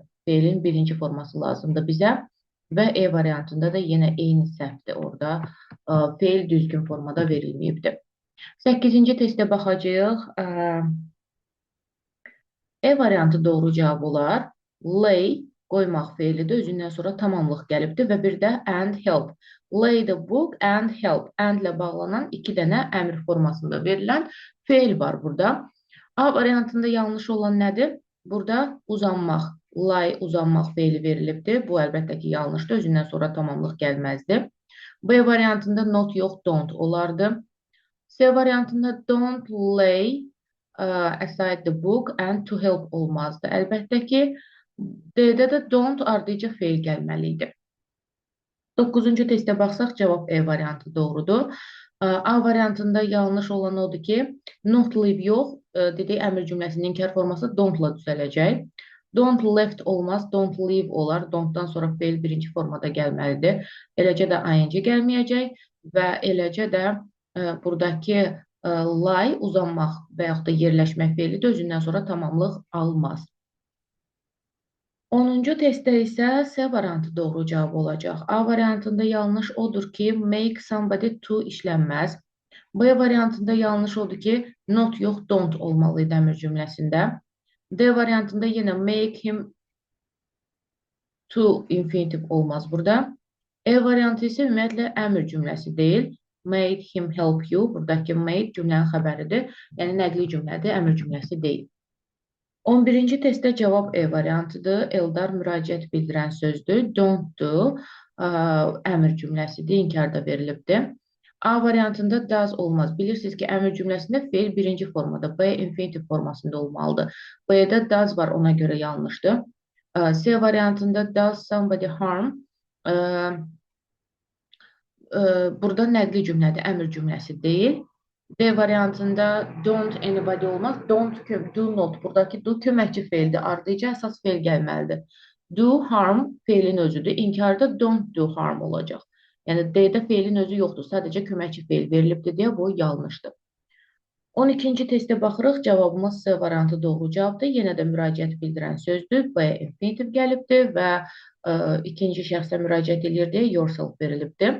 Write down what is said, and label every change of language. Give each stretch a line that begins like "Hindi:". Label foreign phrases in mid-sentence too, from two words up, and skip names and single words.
Azerbaijani: Feilin birinci forması lazımdır bizə. Və E variantında da yenə eyni səhvdir orada. Feil düzgün formada verilməyibdir. 8-ci testə baxacağıq. E variantı doğru cavab olar. Lay qoymaq feilidir. Özündən sonra tamamlıq gəlibdir və bir də
English: and help. Lay the book and help.
Azerbaijani: And ilə bağlanan iki dənə əmr formasında verilən feil var burada. A variantında yanlış olan nədir? Burada uzanmaq. Lay uzanmaq feili verilibdir. Bu əlbəttə ki, yanlışdır. Özündən sonra tamamlıq gəlməzdi. B variantında not yox, don't olardı. C variantında
English: don't lay aside the book and to help
Azerbaijani: olmazdı. Əlbəttə ki, D-də də don't ardıca feil gəlməliydi. 9-cu testə baxsaq, cavab E variantı doğrudur. A variantında yanlış olan odur ki,
English: not leave
Azerbaijani: yox, dedik əmr cümləsinin inkar forması don't-la düzələcək.
English: Don't left olmaz, don't leave olar.
Azerbaijani: Don't-dan sonra feil birinci formada gəlməlidir. Eləcə də ing gəlməyəcək və eləcə də buradakı lay uzanmaq və yaxud da yerləşmək feili də özündən sonra tamamlıq almaz. 10-cu testdə isə C variantı doğru cavab olacaq. A variantında yanlış odur ki,
English: make somebody to işlənməz.
Azerbaijani: B variantında yanlış odur ki, not yox, don't olmalıydı əmr cümləsində. D variantında yenə
English: make him
Azerbaijani: To infinitiv olmaz burada. E variantı isə ümumiyyətlə əmr cümləsi deyil.
English: Made him help you.
Azerbaijani: Buradakı made cümlənin xəbəridir. Yəni nəqli cümlədir, əmr cümləsi deyil. 11-ci testdə cavab E variantıdır. Eldar müraciət bildirən sözdür.
English: Don't do
Azerbaijani: əmr cümləsidir, inkarda verilibdir. A variantında does olmaz. Bilirsiniz ki, əmr cümləsində feil birinci formada, B infinitiv formasında olmalıdır. B-də does var, ona görə yanlışdır. C variantında
English: does somebody harm.
Azerbaijani: Burada nəqli cümlədir, əmr cümləsi deyil. D variantında
English: don't anybody
Azerbaijani: olmaz.
English: Don't, do not.
Azerbaijani: Buradakı do köməkçi feildir. Ardıca əsas feil gəlməlidir.
English: Do harm
Azerbaijani: feilin özüdür. İnkarda
English: don't do harm
Azerbaijani: olacaq. Yəni D-də feilin özü yoxdur. Sadəcə köməkçi feil verilibdir deyə bu yanlışdır. 12-ci testə baxırıq. Cavabımız C variantı doğru cavabdır. Yenə də müraciət bildirən sözdür. B infinitiv gəlibdir və ikinci şəxsə müraciət edir deyə yourself verilibdir.